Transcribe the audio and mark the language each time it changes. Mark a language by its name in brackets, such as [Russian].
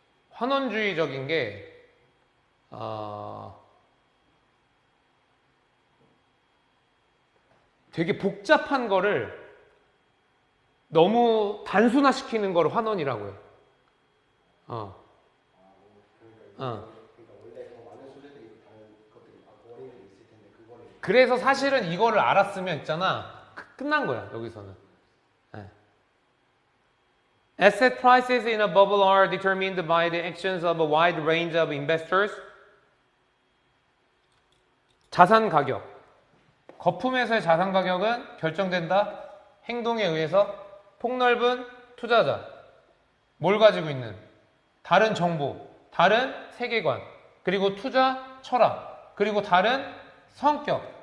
[Korean] 환원주의적인 게 되게 복잡한 거를 너무 단순화시키는 걸 환원이라고 해요. 그래서 사실은 이거를 알았으면 있잖아. 끝난 거야, 여기서는. [English] Asset prices in a bubble are determined by the actions of a wide range of investors. [Korean] 자산 가격. 거품에서의 자산 가격은 결정된다. 행동에 의해서 폭넓은 투자자. 뭘 가지고 있는? 다른 정보, 다른 세계관, 그리고 투자 철학, 그리고 다른 성격.